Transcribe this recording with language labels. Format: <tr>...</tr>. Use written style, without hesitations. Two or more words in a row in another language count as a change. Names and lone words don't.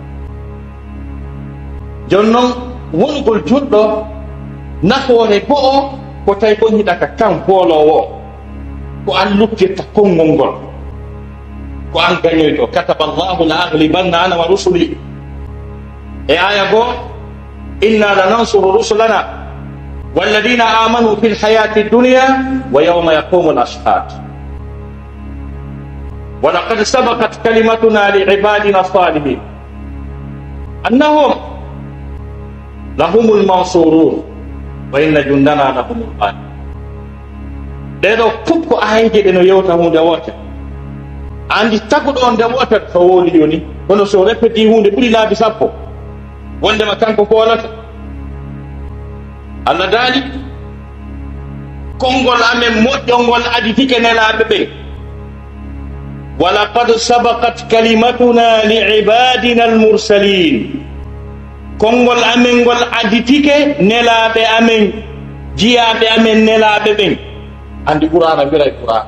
<ff>joni noon wonugol juɗɗo nafoore go'o ko tawi ko hiɗaka kan foolowo o ko an luttirta konngol ngol ko an gañoyto</ff> <ar>كتب الله لأغلبن أنا ورسلي</ar> <ff>e aya goo</ff> <ar>إنا لننصر رسلنا والذين آمنوا في الحياة الدنيا ويوم يقوم الأشهاد ولقد سبقت كلمتنا لعبادنا الصالحين إنهم لهم المنصورون وإن جندنا لهم الغالبون</ar> <ff>ɗeɗo fof ko ayje ɗe no yewta hunde wotere andi taguɗo on nde wotere so wooli joni kono so répéti hunde ɓuuri laabi sappo wondema kanko foolata Allah daali konngol amen moƴƴolngol aditike nelaɓe ɓen</ff> <ar>ولقد سبقت كلمتنا لعبادنا المرسلين</ar> <ff>konngol amen ngol aditike nelaɓe amen jiyaɓe amen nelaɓe ɓen andi qur'ana wiray qur'an</ff>